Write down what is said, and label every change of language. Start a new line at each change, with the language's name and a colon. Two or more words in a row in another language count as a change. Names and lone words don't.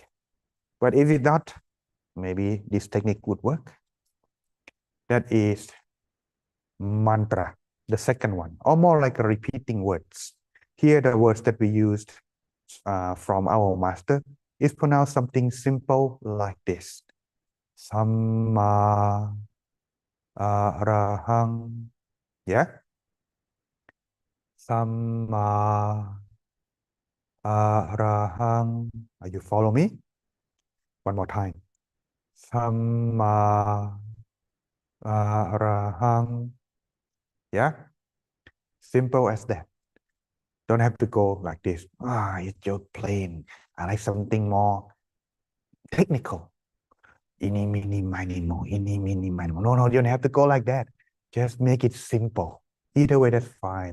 English: But if it's not, maybe this technique would work. That is mantra, the second one, or more like repeating words. Here, the words that we used from our master is pronounced something simple like this.
Pali: Samma arahang. Yeah? Samma arahang.
English: Are you follow me? One more time.
Pali: Samma arahang.
English: Yeah? Simple as that. Don't have to go like this. It's just plain. I like something more technical. Ini, mini, miny, mo. Ini, mini, miny, mo. No, you don't have to go like that. Just make it simple. Either way, that's fine.